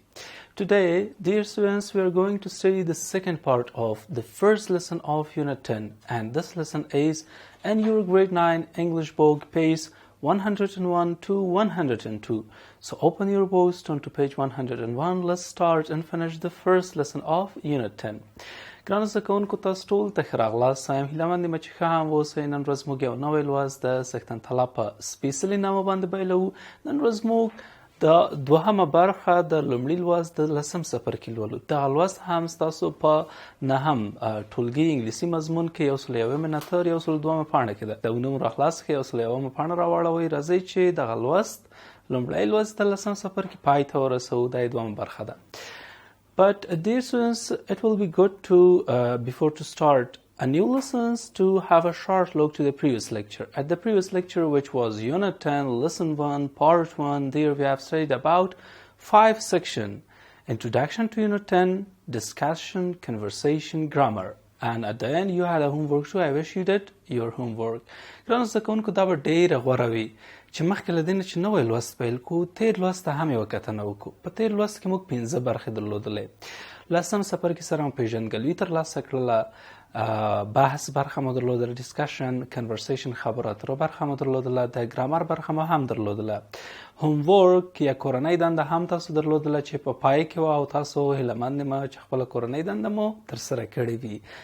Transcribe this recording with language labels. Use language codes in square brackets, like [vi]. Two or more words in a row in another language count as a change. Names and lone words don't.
[en] Today, dear students, we are going to study the second part of the first lesson of Unit 10. And this lesson is in your grade 9 English book, page 101 to 102. So open your books, turn to page 101. Let's start and finish the first lesson of Unit 10. [ps] ګرانو زده کوونکو تاسو ټول ته ښه راغلاست. وایم هیله مند یم چې ښه هم اوسئ. نن ورځ موږ یو نوی لوست د سکتن طلا په سپیڅلي نامه باندې پیلوو. نن ورځ موږ د دوهمه برخه د لومړي لوست د لسم څپرکي لولو. دغه لوست هم ستاسو په نهم ټولګي انګلیسي مضمون کې 101 نه تر 102 پاڼه کې ده. د نوم راخلاص کې 101 پاڼه راواړوئ. راځئ چې دغه لوست لومړی لوست د لسم څپرکي پای ته ورسوو. دا یې دوهمه برخه ده. [en] But dear students, it will be good to, before to start a new lessons, to have a short look to the previous lecture. At the previous lecture, which was Unit 10, Lesson 1, Part 1, there we have studied about 5 sections. Introduction to Unit 10, Discussion, Conversation, Grammar. And at the end, you had a homework too. I wish you did your homework. [ps] ګرانو زده کوونکو دا به ډېره غوره وي چې مخکې له دې نه چې نوی لوست پیل کړو، تېر لوست ته هم یوه کتنه وکړو. په تېر لوست کې موږ 15 برخې درلودلې. لسم څپرکي سره مو پیژندګلوي ترلاسه کړله، بحث برخه مو درلودله، [en] discussion conversation [ps] خبرو اترو برخه مو درلودله، د ګرامر برخه مو هم درلودله، هومورک یا کورنۍ دنده هم تاسو درلودله چې په پای کې وه او تاسو هیلهمند یم چې خپله کورنۍ دنده مو ترسره کړې وي.